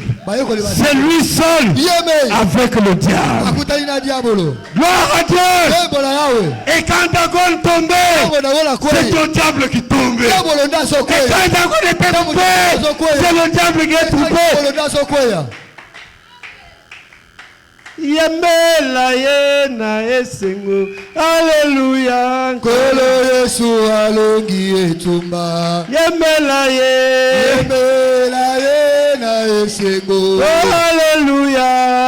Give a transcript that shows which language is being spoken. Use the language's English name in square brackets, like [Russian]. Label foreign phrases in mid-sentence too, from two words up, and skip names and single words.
[French] C'est lui seul avec le diable. Gloire à Dieu. Et quand Dagon tombait, c'est le diable qui tombait. Et quand Dagon était tombé, c'est le diable qui est tombé. [Lingala] Yemela yena esengo Alléluia Kolo Yesu alongi etumba Yemela yena esengo Alléluia